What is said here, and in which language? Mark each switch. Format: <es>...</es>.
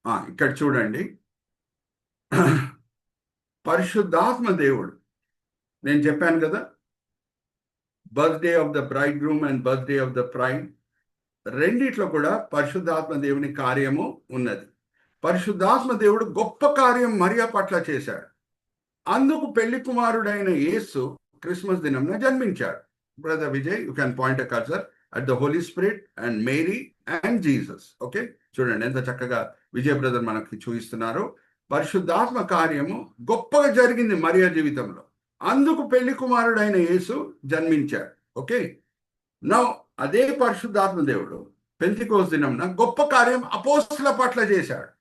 <te>ఇక్కడ చూడండి, పరిశుద్ధాత్మ దేవుడు, నేను చెప్పాను కదా,</te> <en>birthday of the bride</en> <te>groom and birthday of the bride, రెండిట్లో కూడా పరిశుద్ధాత్మ దేవుని కార్యము ఉన్నది. పరిశుద్ధాత్మ దేవుడు గొప్ప కార్యం మరియా పట్ల చేశాడు. అందుకు పెళ్లి కుమారుడైన యేసు క్రిస్మస్ దినంన జన్మించాడు.</te> <en>Brother Vijay, you can point a cursor at the Holy Spirit and Mary and Jesus.</en> <te>Okay, చూడండి ఎంత చక్కగా విజయ్ బ్రదర్ మనకి చూపిస్తున్నారు. పరిశుద్ధాత్మ కార్యము గొప్పగా జరిగింది మరియా జీవితంలో. అందుకు పెళ్లి కుమారుడైన యేసు జన్మించాడు. ఓకే, నా అదే పరిశుద్ధాత్మ దేవుడు పెంతెకోస్తు దినంన గొప్ప కార్యం అపోస్తల పట్ల చేశాడు.</te>